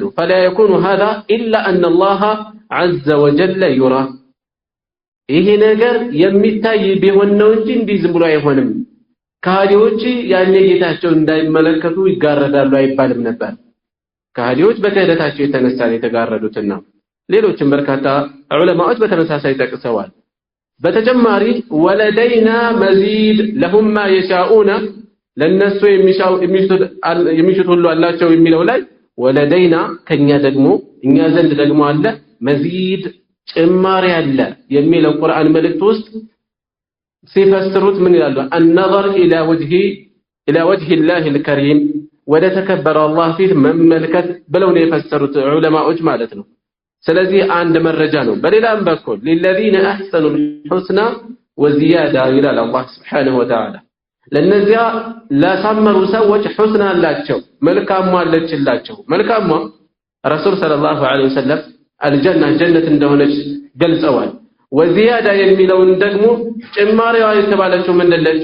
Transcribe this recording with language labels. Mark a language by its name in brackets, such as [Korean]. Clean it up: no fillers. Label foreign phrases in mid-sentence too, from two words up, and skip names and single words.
[Arabic] فلا يكون هذا إلا أن الله عز وجل يرى። [Amharic] ይሄ ነገር የሚታይ ቢሆን ነው እንጂ እንዲህ ዝም ብሎ አይሆንም። ከሃዲዎች ያኔ ጌታቸው እንዳይመለከቱ ይጋረዳሉ አይባልም ነበር። ከሃዲዎች በክህደታቸው የተነሳ የተጋረዱትና ሌሎችም በርካታ ዑለማዎች በተመሳሳይ ጠቅሰዋል። በተጨማሪ [Arabic] ولدينا مزيد لهم ما يشاؤون [Amharic] ለነሱ የሚሹት ሁሉ አላቸው የሚለው ላይ ወለደይና ከኛ ደግሞ እኛ ዘንድ ደግሞ አለ መዚድ ጭማሪ አለ የሚለው ቁርአን መልእክት ውስጥ ሲፈስሩት ምን ይላሉ? [Arabic] النظر الى وجه الله الكريم [Amharic] ወደ ተከበረው አላህ ፊት መመልከት ብለው ነው የፈሰሩት ዑለማዎች ማለት ነው። ስለዚህ አንድ መረጃ ነው። በሌላም በኩል [Arabic] للذين احسنوا الحسنى وزياده [Amharic] ይላል አላህ [Arabic] سبحانه وتعالى። [Amharic] ለነዚያ ላሳመሩ ሰዎች ሑስና አላቸው፣ መልካም አለችላቸው። መልካም [Arabic] رسول صلى الله عليه وسلم [Amharic] አልጀና ጀነት እንደሆነች ገልጸዋል። ወዚያዳ የሚለውን ደግሞ ጭማሪዋ የተባለችው ምንድነች?